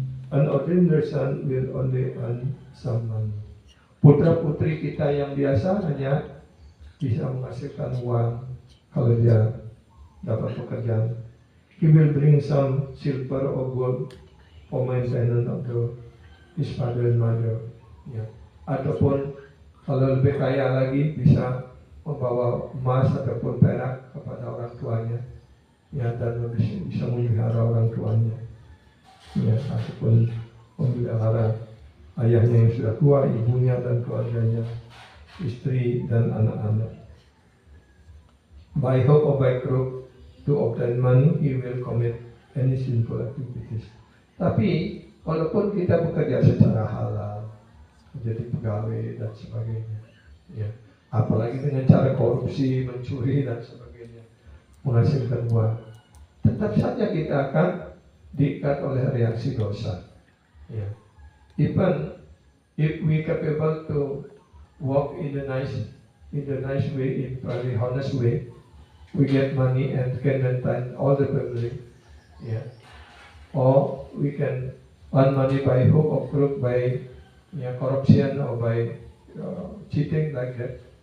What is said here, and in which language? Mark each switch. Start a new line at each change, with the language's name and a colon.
English: An ordinary son will only earn some money.
Indonesian: Putra-putri kita yang biasa hanya bisa menghasilkan uang kalau dia dapat pekerjaan.
English: He will bring some silver or gold for maintenance of his father and mother.
Indonesian: Ya. Ataupun kalau lebih kaya lagi bisa membawa emas ataupun perak kepada orang tuanya. Ya, dan bisa memelihara orang tuanya. Ya, ataupun memelihara ayahnya yang sudah tua, ibunya dan keluarganya, istri dan anak-anak.
English: By hook or by crook, to obtain money, he will commit any sinful activities.
Indonesian: Tapi, walaupun kita bekerja secara halal, menjadi pegawai dan sebagainya, ya, apalagi dengan cara korupsi, mencuri dan sebagainya, menghasilkan uang, tetap saja kita akan diikat oleh reaksi dosa. Ya.
English: Even if we capable to walk in the nice way, in very honest way, we get money and can maintain all the family, yeah. Or we can earn money by hook or crook, by corruption or by cheating like that.